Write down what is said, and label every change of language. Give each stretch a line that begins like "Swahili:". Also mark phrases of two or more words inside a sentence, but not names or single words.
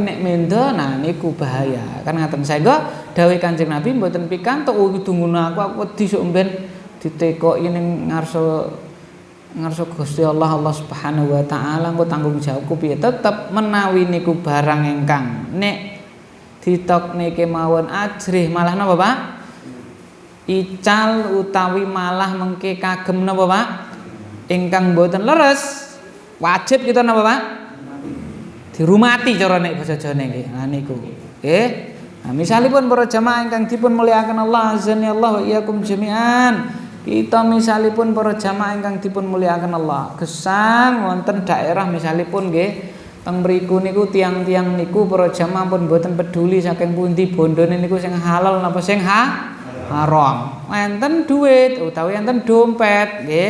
Javanese: nek mendo nah niku bahaya kan ngaten saengga dawuh Kanjeng Nabi mboten pikantuk tungguno aku wedi sok mben ditekoki ning ngarsa Gusti Allah
Arabic: سبحانه وتعالى
Javanese: engko tanggung jawabku piye tetep menawi niku barang ingkang nek ditokne kemawon ajrih malah napa Pak ical utawi malah mengke kagem napa Pak ingkang mboten leres wajib kita napa Pak dirumati cara nek basa Jawane nggih. Nah niku. Nggih. Nah misalipun para jamaah ingkang dipun mulyakaken Allah
Arabic: أعزنا الله وإياكم جميعا.
Javanese: Kita misalipun para jamaah ingkang dipun mulyakaken Allah, gesang wonten daerah misalipun nggih teng mriku niku tiang-tiang niku para jamaah pun mboten peduli saking pundi bondone niku sing halal napa sing haram. Enten duit utawi enten dompet nggih.